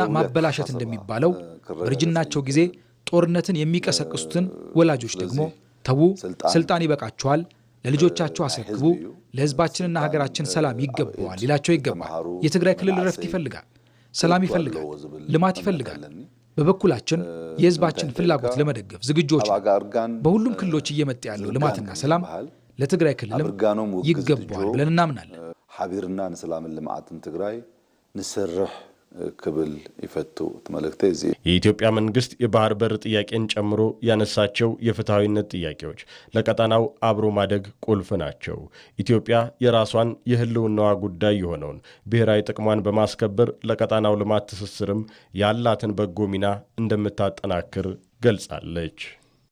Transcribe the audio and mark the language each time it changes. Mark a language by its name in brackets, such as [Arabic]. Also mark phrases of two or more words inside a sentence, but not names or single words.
[Amharic] ማበላሸት እንደሚባለው በርጅናቸው ጊዜ ጦርነትን የሚቀሰቅሱትን ወላጆች ደግሞ ተዉ፣ ስልጣን ይበቃቸዋል፣ ለልጆቻቸው አስረክቡ፣ ለህዝባችንና ሀገራችን ሰላም ይገባዋል ሊላቸው ይገባል። የትግራይ ክልል ረፍት ይፈልጋል፣ ሰላም ይፈልጋል፣ ልማት ይፈልጋል። በበኩላችን የህዝባችን ፍላጎት ለመደገፍ ዝግጆች። በሁሉም ክልሎች እየመጣ ያለው ልማትና ሰላም ለትግራይ ክልልም ይገባዋል ብለን እናምናለን። [Tigrinya] ሐቢርና ንሰላምን ልማትን ትግራይ ንሰርሕ ክብል ይፈቱ ተመለክተ እዚ [Amharic] የኢትዮጵያ መንግስት የባህር በር ጥያቄን ጨምሮ ያነሳቸው የፍትሃዊነት ጥያቄዎች ለቀጣናው አብሮ ማደግ ቁልፍ ናቸው። ኢትዮጵያ የራሷን የህልውናዋ ጉዳይ የሆነውን ብሔራዊ ጥቅሟን በማስከበር ለቀጣናው ልማት ትስስርም ያላትን በጎ ሚና እንደምታጠናክር ገልጻለች።